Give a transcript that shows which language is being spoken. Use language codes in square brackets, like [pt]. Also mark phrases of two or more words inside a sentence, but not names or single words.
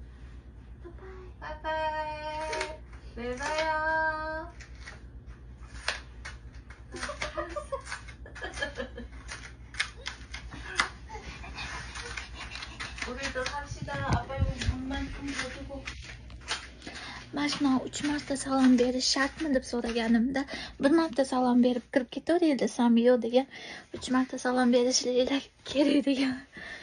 [ko] 빠빠이. 내일 봐요. 우리도 삽시다. 아빠 이거 물만큼 줘주고. [uz] Mashina 3 marta salom berish shartmi deb so'raganimda, 1 marta salom berib kirib ketaveringlar desam yo'q degan, 3 marta salom berishinglar kerak degan.